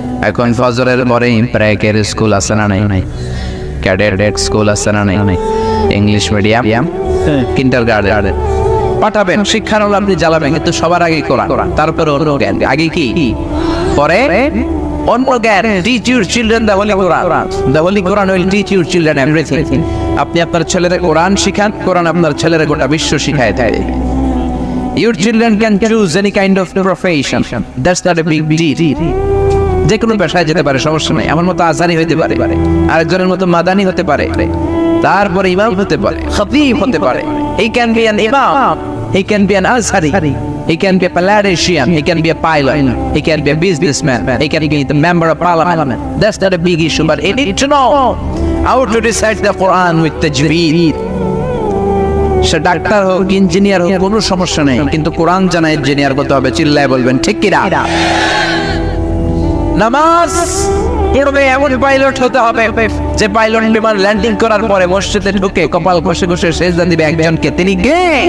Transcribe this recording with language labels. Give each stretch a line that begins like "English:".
Bangla: এখন ফজরের পরে প্রাইকের স্কুল আছে না নাই, ক্যাডেট স্কুল আছে না নাই, ইংলিশ মিডিয়াম, কিন্ডারগার্টেন পাঠাবেন, শিক্ষার হলো আপনি জ্বালাবেন, কিন্তু সবার আগে কোরআন, তারপরে অন্য জ্ঞান, আগে কি পরে অন্য জ্ঞান।
English: Teach your children the holy Quran, the holy Quran will teach your children everything.
Bangla: আপনি আপনার ছেলেদের কোরআন শিখান, কোরআন আপনার ছেলেরা গোটা বিশ্ব শিখায় দেয়।
English: Your children can choose any kind of profession. That's not a big deal.
Bangla: যে কোনো পেশায় যেতে পারে, সমস্যা নেই। আমার মতো আজারি হতে পারে, আরেকজনের মতো মাদানি হতে পারে, তারপরে ইমাম হতে পারে, খতিব হতে পারে।
English: He can be an imam, he can be an azhari, he can be a politician, he can be a pilot, he can be a businessman, he can be the member of parliament. That's not a big issue, but he need to know how to recite the Quran with tajweed.
Bangla: Say doctor হোক, engineer হোক, কোনো সমস্যা নেই, কিন্তু কোরআন জানা engineer হতে হবে। চিল্লায় বলবেন ঠিক কিনা? নামাজ পড়বে এমন পাইলট হতে হবে যে পাইলট বিমান ল্যান্ডিং করার পরে মসজিদে ঢুকে কপাল ঘষে ঘষে সেজদা দিবে একজনকে, তিনি কে?